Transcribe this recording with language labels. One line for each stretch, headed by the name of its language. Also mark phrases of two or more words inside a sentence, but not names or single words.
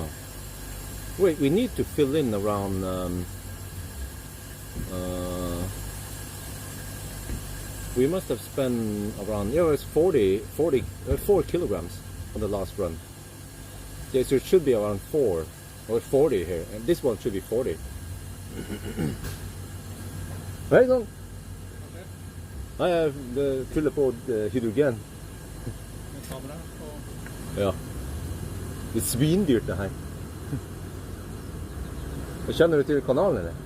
English: Wait, we need to fill in around. We must have spent around, it's 4 kilograms on the last run. Yeah, so it should be around 4 or 40 here, and this one should be 40.
Norwegian: Hei sann! Nei, jeg fyller på hydrogen. Ja. Det er svindyrt det her. Kjenner du til kanalen, eller?